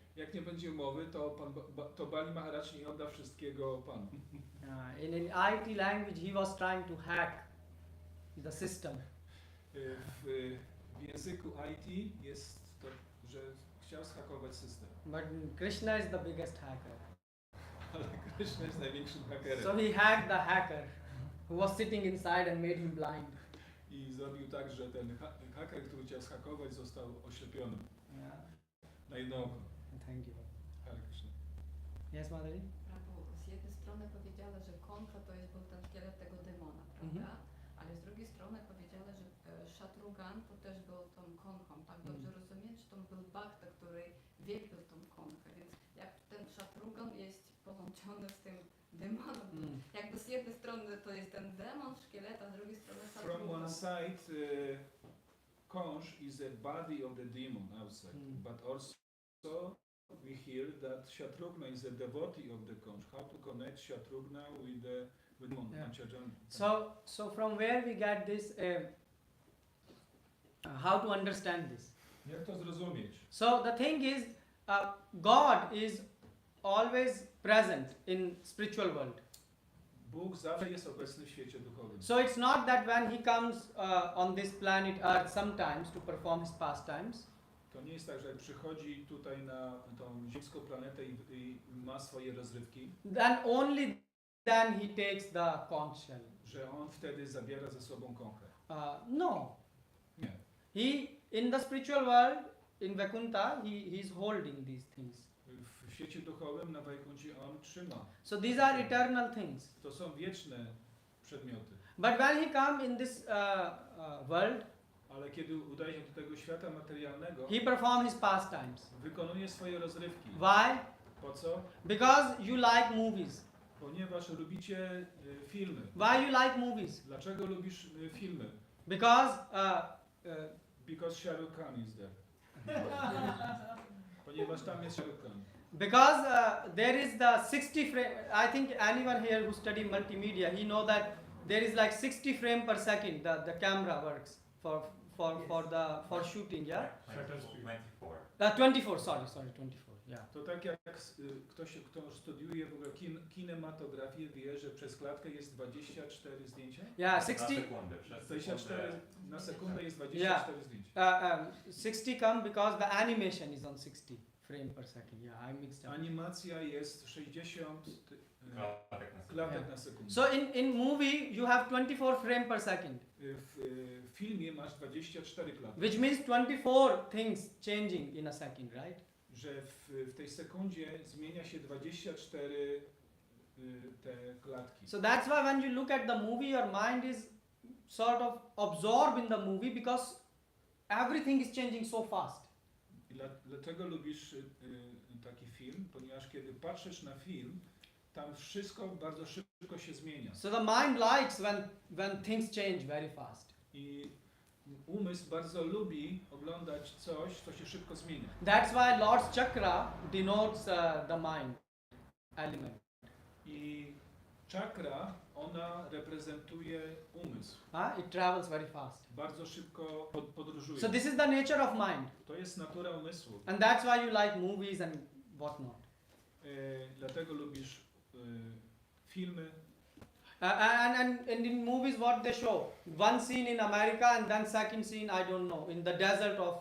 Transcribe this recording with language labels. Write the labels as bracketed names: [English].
[Polish] Jak nie będzie umowy, to Bali Maharaj nie odda wszystkiego Panu. [English] In IT language, he was trying to hack the system. [Polish] W języku IT jest to, że chciał zhakować system. [English] But Krishna is the biggest hacker. [Polish] Ale Krishna jest największym hakerem. [English] So he hacked the hacker who was sitting inside and made him blind. [Polish] I zrobił tak, że ten haker, który chciał zhakować, został oślepiony [English] Yeah. [Polish] na jedno oko. [English] Thank you. Hare Krishna. Yes, Madhuri? [Polish] Prabhu, z jednej strony powiedziała, że konka to jest był ten szkielet tego demona, prawda? Ale z drugiej strony powiedziała, że Shatrugan to też był tą konką. Tak dobrze rozumiem, że to był Bhakta, który wielbił tą konkę. Więc jak ten Shatrugan jest połączony z tym demonem, jakby z jednej strony to jest ten demon, szkieleta, z drugiej strony Shatrugan. [English] From one side, conch is a body of the demon outside, but also we hear that Shatrugna is a devotee of the conch. How to connect Shatrugna with the demon? Yeah. So from where we get this, how to understand this? [Polish] Jak to zrozumieć? [English] So the thing is, God is always present in spiritual world. [Polish] Bóg zawsze jest obecny w świecie duchowym. [English] So it's not that when he comes on this planet Earth sometimes to perform his pastimes, [Polish] To nie jest tak, że jak przychodzi tutaj na tą ziemską planetę i ma swoje rozrywki, [English] then only then he takes the conch shell. [Polish] że on wtedy zabiera ze sobą kąchę. [English] No. [Polish] Nie. [English] He, in the spiritual world, in Vaikuntha, he's holding these things. [Polish] W świecie duchowym na Wajkuncie on trzyma. [English] So these are eternal things. [Polish] To są wieczne przedmioty. [English] But when he comes in this world, [Polish] Ale kiedy udaje się do tego świata materialnego, [English] he performs his pastimes. [Polish] wykonuje swoje rozrywki. [English] Why? [Polish] Po co? [English] Because you like movies. [Polish] Ponieważ lubicie filmy. [English] Why you like movies? [Polish] Dlaczego lubisz filmy? [English] Because Because Shah Rukh Khan is there. [Polish] Ponieważ tam jest Shah Rukh Khan. [English] Because there is the 60 frame. I think anyone here who study multimedia, he know that there is like 60 frame per second. The camera works for shooting. Yeah. 24. 24. Sorry, 24. Yeah. [Polish] To tak jak ktoś, kto studiuje w ogóle kinematografię, wie, że przez klatkę jest 24 zdjęcia? [English] Yeah. [Polish] Na 60. sekundę, przez 24 sekundę. na sekundę jest 24 zdjęcia. [English] 60 come because the animation is on 60 frame per second. Yeah, I mixed up. [Polish] Animacja jest 60 Klatek na sekundę. klatek na sekundę. [English] So in movie you have 24 frame per second, [Polish] W filmie masz 24 klatki, [English] which means 24 things changing in a second, right? [Polish] że w tej sekundzie zmienia się 24 te klatki. [English] So that's why when you look at the movie, your mind is sort of absorbed in the movie because everything is changing so fast. [Polish] I dlatego lubisz taki film, ponieważ kiedy patrzysz na film, tam wszystko bardzo szybko się zmienia. [English] So the mind likes when things change very fast. [Polish] I umysł bardzo lubi oglądać coś, co się szybko zmienia. [English] That's why Lord's chakra denotes the mind element. [Polish] I czakra, ona reprezentuje umysł. [English] It travels very fast. [Polish] Bardzo szybko podróżuje. [English] So this is the nature of mind, [Polish] To jest natura umysłu. [English] and that's why you like movies and whatnot. [Polish] Dlatego lubisz filmy. [English] And in movies, what they show? One scene in America and then second scene, I don't know, in the desert